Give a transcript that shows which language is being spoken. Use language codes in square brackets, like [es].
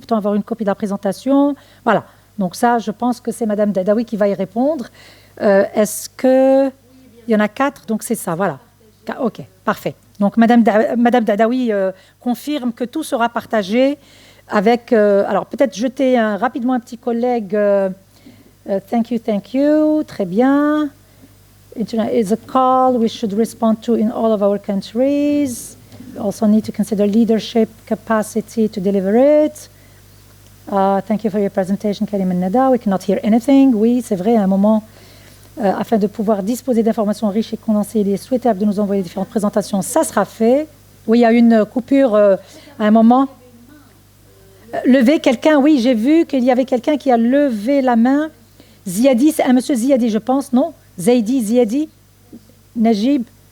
[fr] Peut-on avoir une copie de la présentation? Voilà. Donc ça, je pense que c'est Madame Dadaoui qui va y répondre. Est-ce que... Il y en a 4, donc c'est ça, voilà. OK, parfait. Donc Madame Dadaoui confirme que tout sera partagé avec... alors peut-être jeter rapidement un petit collègue. [en] Thank you. [fr] Très bien. [en] Internet is a call we should respond to in all of our countries. We also need to consider leadership capacity to deliver it. Thank you for your presentation, Karim Nada. We cannot hear anything. [fr] Oui, c'est vrai, à un moment, afin de pouvoir disposer d'informations riches et condensées, il est souhaitable de nous envoyer différentes présentations. Ça sera fait. Oui, il y a une coupure à un moment. Lever quelqu'un, oui, j'ai vu qu'il y avait quelqu'un qui a levé la main. Ziadi, c'est un monsieur Ziadi, je pense, non? Zaidi, Ziadi? Najib?